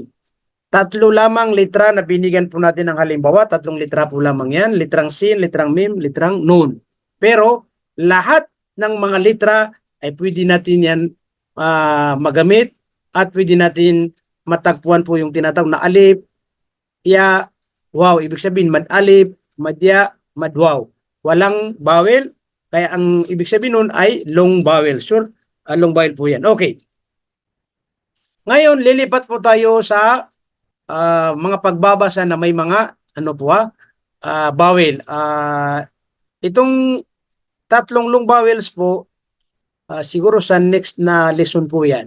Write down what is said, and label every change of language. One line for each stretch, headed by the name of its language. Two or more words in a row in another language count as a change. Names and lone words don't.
Filipino: 3 lamang litra na binigyan po natin ng halimbawa. 3 litra po lamang yan. Litrang sin, litrang mim, litrang nun. Pero lahat ng mga litra ay pwede natin yan magamit at pwede natin matagpuan po yung tinatawag na alif, ya, wow. Ibig sabihin mad alif, madya, mad wow. Walang vowel. Kaya ang ibig sabihin nun ay
English: long vowel.
Filipino: Sure,
English: long vowel
Filipino: po yan. Okay. Ngayon, lilipat po tayo sa mga pagbabasa na may mga ano po vowel. Itong 3
English: long vowels
Filipino: po, siguro sa next na lesson po yan.